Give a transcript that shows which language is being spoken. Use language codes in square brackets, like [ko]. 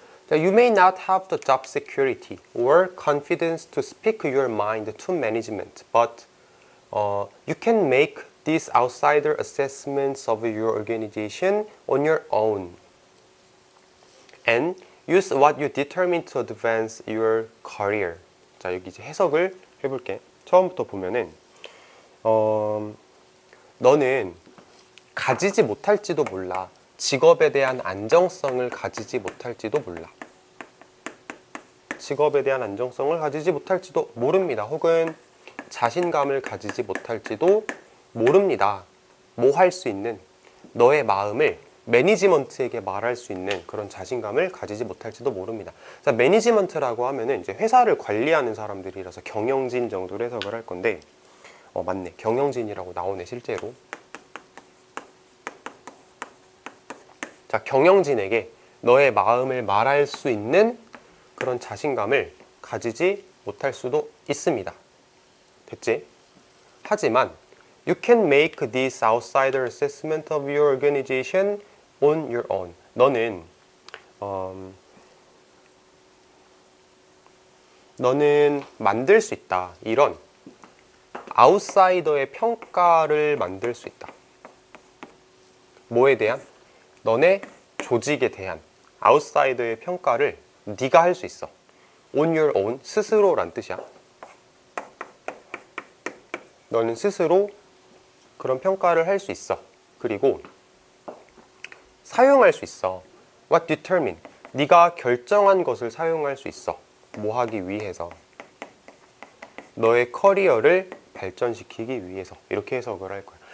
[en] You may not have the job security or confidence to speak your mind to management, but you can make these outsider assessments of your organization on your own and use what you determine to advance your career. [ko] 자, 여기 이제 해석을 해볼게. 처음부터 보면은 너는 가지지 못할지도 몰라. 직업에 대한 안정성을 가지지 못할지도 몰라. 직업에 대한 안정성을 가지지 못할지도 모릅니다. 혹은 자신감을 가지지 못할지도 모릅니다. 뭐 할 수 있는, 너의 마음을 매니지먼트에게 말할 수 있는 그런 자신감을 가지지 못할지도 모릅니다. 자, 매니지먼트라고 하면은 이제 회사를 관리하는 사람들이라서 경영진 정도로 해석을 할 건데, 맞네. 경영진이라고 나오네, 실제로. 자, 경영진에게 너의 마음을 말할 수 있는 그런 자신감을 가지지 못할 수도 있습니다. 됐지? 하지만 [en] You can make this outsider assessment of your organization on your own. [ko] 너는 만들 수 있다. 이런 아웃사이더의 평가를 만들 수 있다. 뭐에 대한? 너네 조직에 대한 아웃사이더의 평가를 네가 할 수 있어. [en] On your own, [ko] 스스로란 뜻이야. 너는 스스로 그런 평가를 할 수 있어. 그리고 사용할 수 있어. [en] What determine? [ko] 네가 결정한 것을 사용할 수 있어. 뭐 하기 위해서? 너의 커리어를 발전시키기 위해서. 이렇게 해석을 할 거야.